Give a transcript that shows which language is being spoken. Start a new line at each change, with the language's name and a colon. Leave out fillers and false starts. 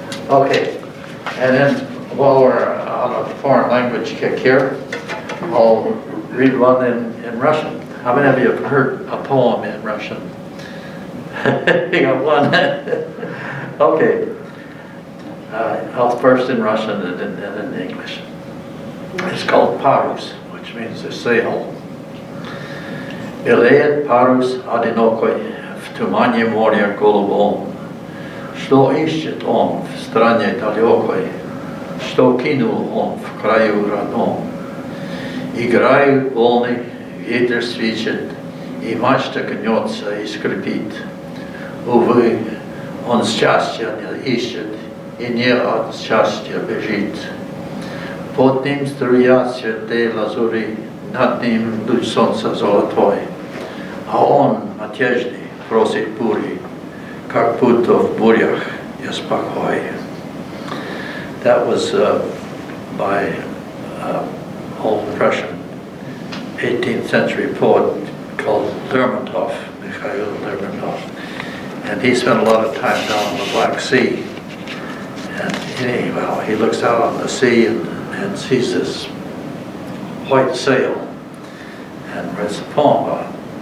English: Okay, and then while we're on a foreign language kick here, I'll read one in Russian. How many of you have heard a poem in Russian? You got one? Okay. I'll first in Russian and then in English. It's called Parus, which means a sail.
Russian: Белеет парус одинокой в тумане моря голубом. Что ищет он в стране далекой, что кинул он в краю родном. Играют волны, ветер свищет, и мачта гнется и скрипит. Увы, он счастья не ищет, и не от счастья бежит. Под ним струятся те лазури, над ним луч солнца золотой, а он надежды просит бури, как будто в бурях есть покой.
English: That was by old Russian 18th century poet called Lermontov, Mikhail Lermontov, and he spent a lot of time down on the Black Sea. And anyhow, he looks out on the sea and sees this white sail and writes a poem about it.